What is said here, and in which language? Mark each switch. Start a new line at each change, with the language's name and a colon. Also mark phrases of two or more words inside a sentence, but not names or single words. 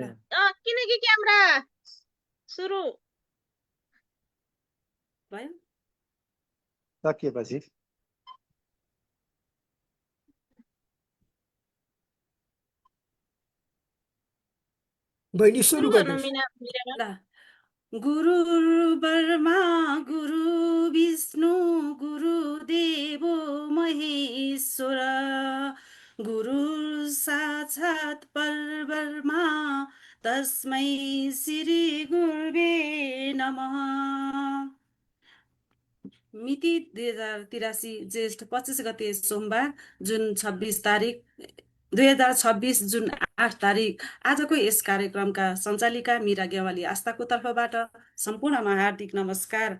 Nepali: किनकि क्यामेरा सुरु भयो। सकिएपछि बहिनी सुरु सुरु गर्नु गर्नुहोस्। मिना।
Sanskrit: गुरु ब्रह्मा गुरु विष्णु गुरुदेवो महेश्वर गुरु साक्षात् परब्रह्मा तस्मै श्री गुरुवे नमः।
Nepali: मिति 2083 ज्येष्ठ 25 गते सोमबार जुन 26 तारिक 2026 जुन 8 तारिक। आजको यस कार्यक्रमका सञ्चालिका मीरा गेवाली आस्थाको तर्फबाट सम्पूर्णमा हार्दिक नमस्कार।